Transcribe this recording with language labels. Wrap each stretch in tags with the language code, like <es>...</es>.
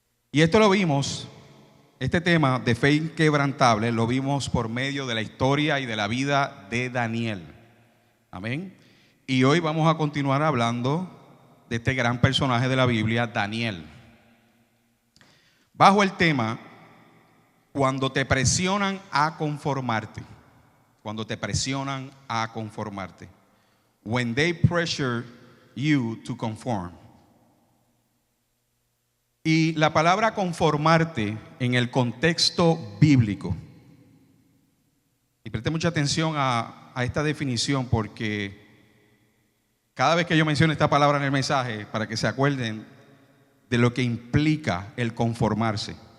<es>Y esto lo vimos, este tema de fe inquebrantable, lo vimos por medio de la historia y de la vida de Daniel. Amén. Y hoy vamos a continuar hablando de este gran personaje de la Biblia, Daniel. Bajo el tema, cuando te presionan a conformarte. Cuando te presionan a conformarte.</es> <en>When they pressure you to conform.</en> <es>Y la palabra conformarte en el contexto bíblico. Y preste mucha atención a esta definición, porque cada vez que yo menciono esta palabra en el mensaje, para que se acuerden de lo que implica el conformarse.</es>